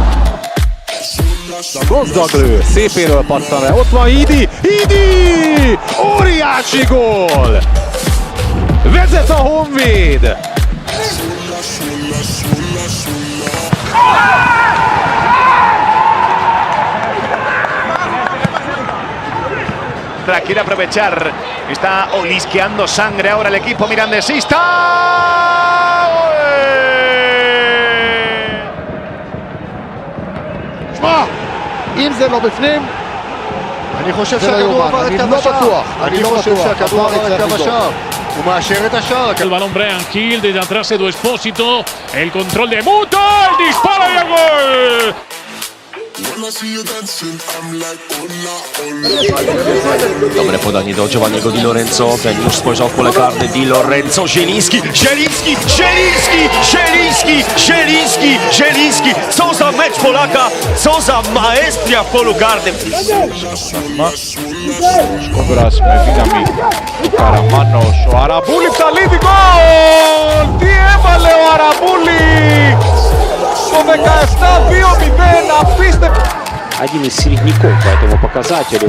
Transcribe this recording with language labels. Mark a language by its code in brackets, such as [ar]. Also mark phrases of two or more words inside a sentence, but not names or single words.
[hu] Gazdag lő, szépéről pattan le, ott van Idi, Idi! Óriási gól! Vezet a Honvéd! [es] Quiere aprovechar, está olisqueando sangre ahora el equipo mirandesista. [he] אם זה לא בפנים, אני חושב שהכדור עבר את קו השער. אני לא חושב שהכדור עבר את קו השער. הוא מאשר את השער. [es] El balón Brian Hill, desde atrás Edu Espósito, el control de Muto, el disparo y el gol. [pl] Dobre podanie do Giovanniego Di Lorenzo, ten już spojrzał w pole karne, Di Lorenzo, Zieliński, Zieliński, Zieliński, Zieliński, Zieliński, Zieliński, co za mecz Polaka, co za maestria w polu karnym. [el] Σκοπεράσουμε δύναμη του Καραμάνος, ο Αραμπούλη ψαλίδι, γκολ! Τι έβαλε ο Αραμπούλη! Το 17-2-0, απίστευτο! [ru] Один из середняков по этому показателю.